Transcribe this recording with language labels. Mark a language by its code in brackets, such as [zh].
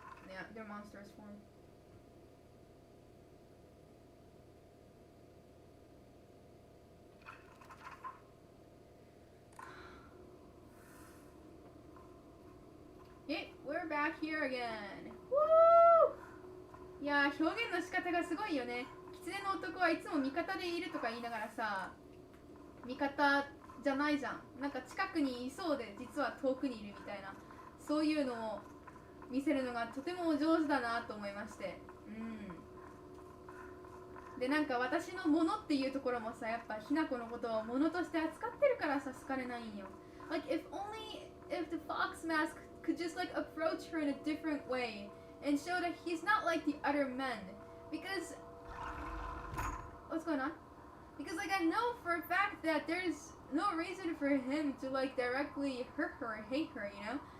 [en] Yeah, they're monsters form. Okay, we're back here again. Woo! [ja] いやー、表現の仕方がすごいよね。狐の男はいつも味方でいるとか言いながらさ、味方じゃないじゃん。なんか近くにいそうで実は遠くにいるみたいな、そういうのを見せるのがとても上手だなと思いまして。で、なんか私のものっていうところもさ、やっぱひなこのことをものとして扱ってるからさ、好かれないんよ。 [en] Like if the fox mask could just like approach her in a different way and show that he's not like the other men, because what's going on? Because like I know for a fact that there's no reason for him to like directly hurt her or hate her, you know?